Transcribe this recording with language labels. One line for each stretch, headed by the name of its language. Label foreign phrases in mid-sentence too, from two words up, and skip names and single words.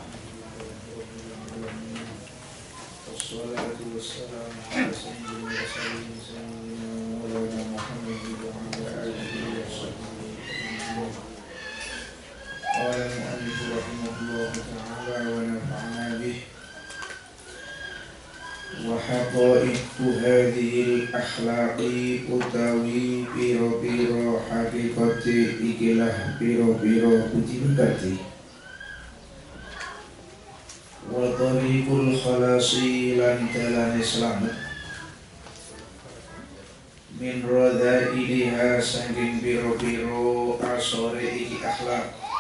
Arabic: والصلاة والسلام على سيد المرسلين سيدنا محمد وعلى آله وصحبه. قال المؤلف رحمه الله تعالى ونفعنا به. وحقائق هذه الأخلاق
Javanese: utawi piro-piro hakikati ikilah piro-piro kutibati
Arabic: وطريق الخلاص
Javanese: lan dalane selamat
Arabic: من رذائلها
Javanese: saking piro-piro asore iki akhlak